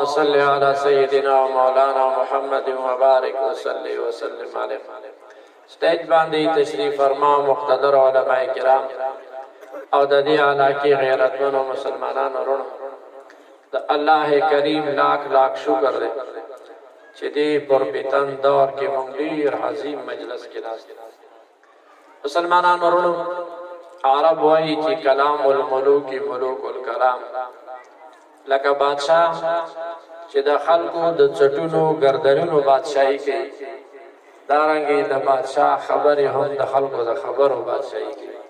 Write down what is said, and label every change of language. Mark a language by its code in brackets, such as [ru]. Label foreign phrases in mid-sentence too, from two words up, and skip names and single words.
[ar] صل على سيدنا ومولانا محمد وبارك وسلم علیه. [ps] سټیج باندې تشریف فرما مقتدر علماء کرام او د دې علاقې غیرتمنو مسلمانانو ورونو، د الله کریم لاکھ لاکھ شکر دی چې دې پرپیتن دور کې موږ ډېر عظیم مجلس کې ناست. مسلمانانو ورونو، عرب وایي چې [ar] کلام الملوک ملوک الکلام، [ps] لکه بادشاہ چې د خلکو د چټونو گردنونو بادشاہي کوي، دارنګه د بادشاہ خبرې هم د خلکو د خبرو بادشاہي کوي.